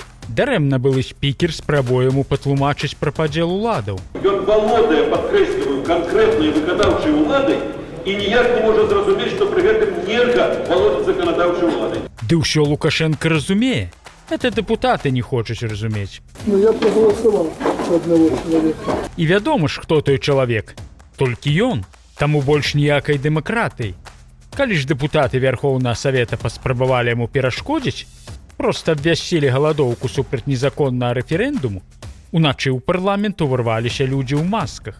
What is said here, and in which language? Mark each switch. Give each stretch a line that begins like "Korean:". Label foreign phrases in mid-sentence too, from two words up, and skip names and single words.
Belarusian: Дарэмна былы спікер спрабуе яму патлумачыць пра падзел уладаў. Ён валодае, падкрэсліваю, канкрэтнай выканаўчай уладай і ніяк не можа зразумець, што пры гэтым нельга валодаць заканадаўчай уладай. Ды ўсё Лукашенко разумее. Это дэпутаты не хочуць разумець.
Russian: Но я проголосовал одного человека.
Belarusian: І вядома ж, хто той чалавек. Толькі ён. Таму больш ніякай дэмакратыі. Калі ж дэпутаты Вярхоўнага Савета паспрабавалі яму перашкодзіць, проста абвясцілі галадоўку супраць незаконнага рэферэндуму, уначы ў парламент уварваліся людзі ў масках.